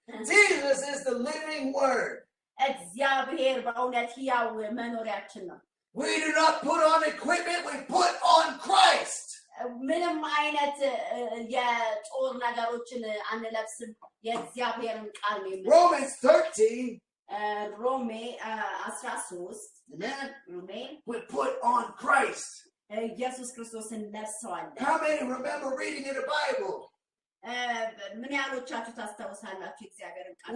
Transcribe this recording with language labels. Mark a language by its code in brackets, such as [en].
[en] Jesus is the living word. [am] እግዚአብሔር በእውነት ሕያው መኖሪያችን ነው። [en] We do not put on equipment, we put on Christ. [am] ምንም አይነት የጦር ነገሮችን አንለብስም። የእግዚአብሔርን ቃል ነው። [en] Romans 13. [am] ሮሜ 13. [en] Amen. We put on Christ. [am] ኢየሱስ ክርስቶስን ለብሰዋለን። [en] How many remember reading in the Bible? [am] ምን ያህሎቻችሁ ታስታውሳላችሁ እግዚአብሔርን ቃል?